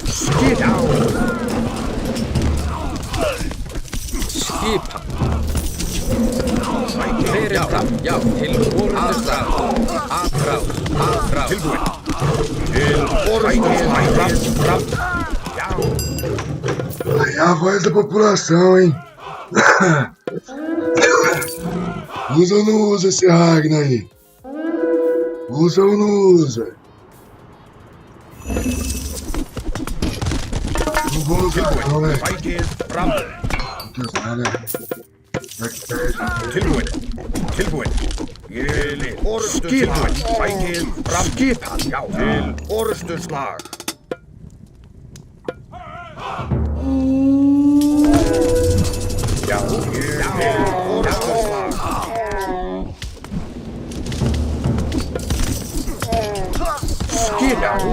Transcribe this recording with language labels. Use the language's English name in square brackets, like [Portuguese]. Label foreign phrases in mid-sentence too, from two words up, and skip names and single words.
[Icelandic] Skipan. Skipan. Hver er þar? Já. Til orustuslag. Aðráð. Tilbúin til orustuslag. Fram. Já. [Portuguese] Aí a voz da população, hein? Usa ou não usa esse Ragnar aí? Usa ou não usa? Não vou usar não, né? [Icelandic] Sætið fram. [Portuguese] Tem que usar, né? Vai que perde. [Icelandic] Tilbúin. Ég vil. Skipan. Sætið fram. Skipan. Já. Til orustuslag. Já. Ég vil. Orustuslag. Skipan.